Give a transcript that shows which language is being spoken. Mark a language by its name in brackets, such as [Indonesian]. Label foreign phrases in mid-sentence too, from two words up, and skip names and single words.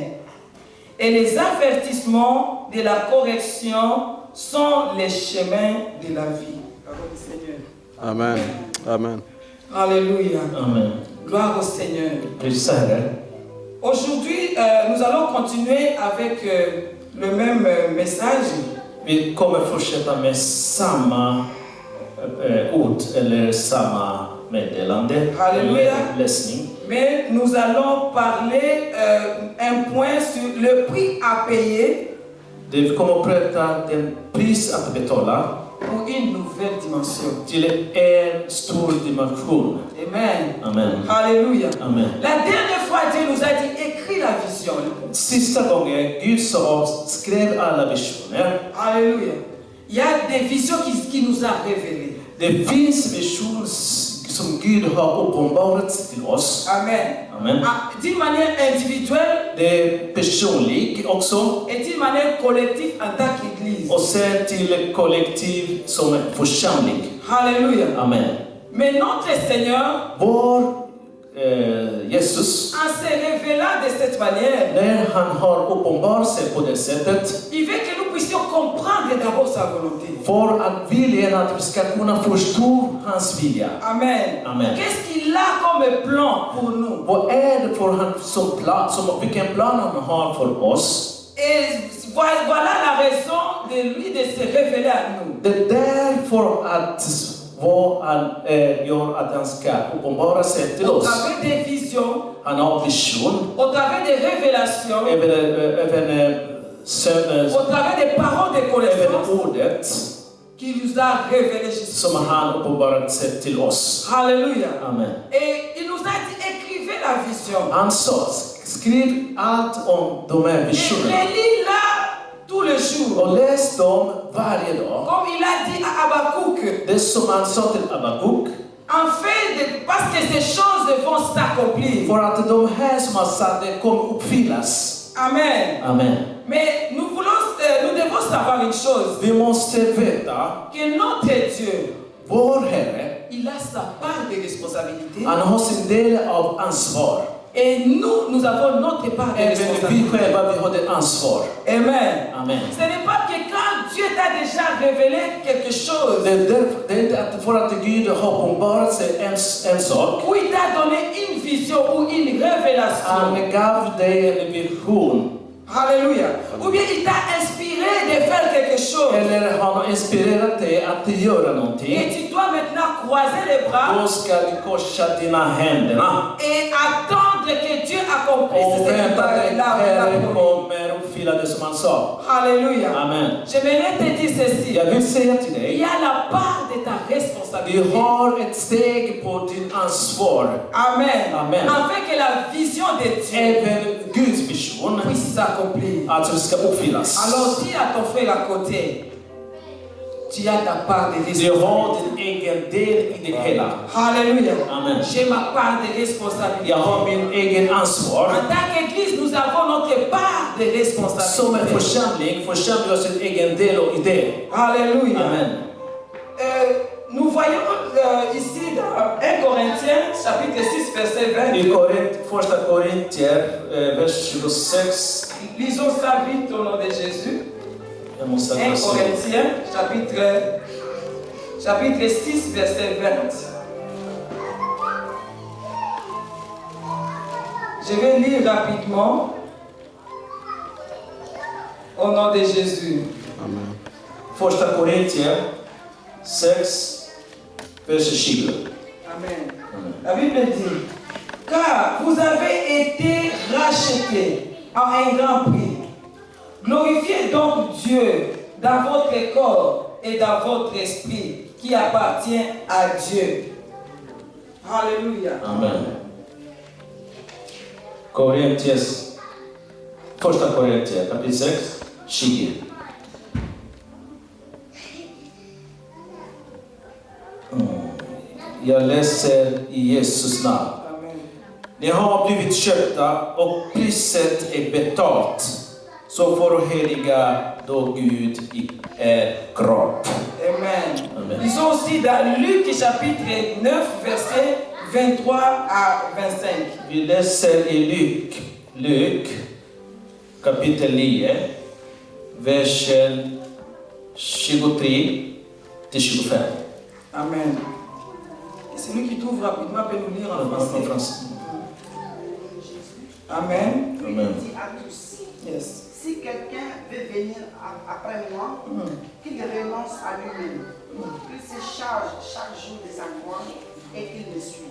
[French] Et les avertissements de la correction sont les chemins de la vie. Parole du Seigneur. Amen. Amen. Alléluia. Amen. Gloire au Seigneur. [Swedish] Prisa Herren. [French] Aujourd'hui, nous allons continuer avec le même message. [Swedish] Vi kommer fortsätta med samma ord eller samma meddelande. Halleluja. Läsning. [French] Mais nous allons parler un point sur le prix à payer [Swedish] Vi kommer att prata den pris att betala [French] pour une nouvelle dimension. [Swedish] till en stor dimension. [French] Amen. Amen. Alléluia. Amen. La dernière fois, Dieu nous a dit, écris la vision. [Swedish] Sista gången Gud sa skrev alla visioner. [French] Alléluia. Il y a des visions qui nous a révélées. [Swedish] Det finns visioner som Gud har uppenbarat till oss. Amen. Amen. [French] D'une manière individuelle [Swedish] Det är personligt också. [French] et d'une manière collective en tant qu'Église. [Swedish] Och sen till kollektiv som en församling. [French] Alléluia. Amen. Mais notre Seigneur, [Swedish] Vår Jesus, [French] en se révélant de cette manière, [Swedish] när han har uppenbarat sig på det sättet, [French] il veut que nous puissions comprendre d'abord sa volonté. [Swedish] för att vilja att vi ska kunna förstå hans vilja. Amen. Amen. [French] Qu'est-ce qu'il a comme plan pour nous? [Swedish] Vad är det för han som plan, vilken plan han har för oss? [French] Et voilà la raison de lui de se révéler à nous. [Swedish] Det är därför att vad han gör att han ska uppenbara sig till [French] Au [Swedish] oss. [French] travers des visions, [Swedish] Han har vision, [French] au travers des révélations, au travers des paroles de [Swedish] även [French] connaissance [Swedish] ordet [French] qu'il nous a révélé Jésus. [Swedish] som han uppenbarat sig till oss. [French] Alléluia. Amen. Et il nous a dit, écrivez la vision. [Swedish] Han sa, skriv allt om de här [French] Et [Swedish] visionerna [French] relis-la tous les jours. [Swedish] och läs dem varje dag. [French] Comme il a dit à Habakkuk. [Swedish] Det som han sa till Habakuk, [French] En fait, parce que ces choses vont s'accomplir. [Swedish] för att de här som han sa, det kommer uppfyllas. Amen. Amen. [French] Mais nous devons savoir une chose. [Swedish] Vi måste veta, [French] Que notre Dieu, [Swedish] vår Herre, [French] il a sa part de responsabilité. [Swedish] han har sin del av ansvar. [French] Et nous avons notre part de [Swedish] Även vi [French] responsabilité. [Swedish] själva, vi har det ansvar. Amen. Amen. [French] Ce n'est pas que quand Dieu t'a déjà révélé quelque chose, [Swedish] Det är inte att för att Gud har uppenbarat sig en sak. [French] ou il t'a donné une vision ou une révélation. [Swedish] Han gav dig en vision. [French] Alléluia. Ou bien il t'a inspiré de faire quelque chose. [Swedish] Eller han har inspirerat dig att göra [French] Et [Swedish] någonting. [French] tu dois maintenant croiser les bras [Swedish] Då ska du korsa dina händerna. [French] et attendre que Dieu accomplisse [Swedish] Och [French] ce qu'il [Swedish] vänta [French] va [Swedish] dig [French] là. [Swedish] Herren kommer uppfylla det som han sa. [French] Alléluia. Amen. J'aimerais te dire ceci. [Swedish] Jag vill säga till [French] Il [Swedish] dig, [French] y a la part de ta [Swedish] vi [French] responsabilité. [Swedish] har ett steg på din ansvar. Amen. Amen. [French] Afin que la vision de Dieu [Swedish] Även Guds vision, [French] puisse s'accomplir. [Swedish] alltså det ska uppfyllas. [French] Alors dis à ton frère à côté, tu as ta part de [Swedish] Du [French] responsabilité. [Swedish] har din egen del i det hela. [French] Alléluia. Amen. J'ai ma part de responsabilité. [Swedish] Jag har min egen ansvar. [French] En tant qu'Église, nous avons notre part de [Swedish] Som en [French] responsabilité. [Swedish] församling har sin egen del i det. [French] Alléluia. Amen. Nous voyons ici dans 1 Corinthiens, chapitre 6, verset 20. [Swedish] I första Korintier, vers 26. [French] Lisons ça vite au nom de Jésus. [Swedish] Jag måste 1 läsa. [French] Corinthiens, chapitre 6, verset 20. Je vais lire rapidement au nom de Jésus. Amen. [Swedish] Första Korintier 6, vers 20. Amen. [French] La Bible dit, car vous avez été rachetés à un grand prix. Glorifiez donc Dieu dans votre corps et dans votre esprit qui appartient à Dieu. Alléluia. Amen. [Swedish] Första Korintier kapitel 6, 20. Jag läser i Jesus namn. Amen. Ni har blivit köpta och priset är betalt. Så förheliga då Gud i er kropp. Amen. Amen. [French] Lisons aussi dans Luc chapitre 9, verset 23 à 25. [Swedish] Vi läser i Luk kapitel 9, versen 23 till 25. Amen. [French] Celui qui trouve rapidement peut nous lire en [Swedish] En [French] français. français. Amen. Amen. Il dit à tous, [English] Yes. [French] si quelqu'un veut venir après moi, qu'il renonce à lui-même, qu'il se charge chaque jour de sa croix et qu'il me suive.